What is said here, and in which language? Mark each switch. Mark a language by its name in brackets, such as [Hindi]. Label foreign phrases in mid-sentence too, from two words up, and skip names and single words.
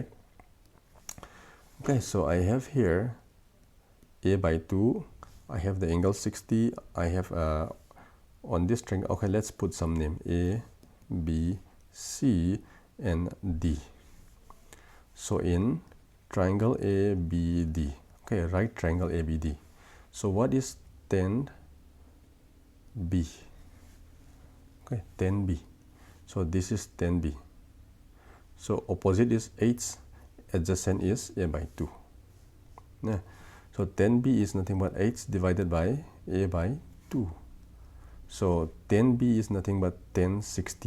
[English] Okay, so I have here a by 2, I have the angle 60, I have on this triangle. Okay, let's put some name, A, B, C, and D. So in triangle ABD, okay, right triangle ABD. So what is tan B? Okay, tan B. So this is tan B. So opposite is 8, adjacent is a by 2. So tan B is nothing but 8 divided by a by 2. So tan B is nothing but tan 60.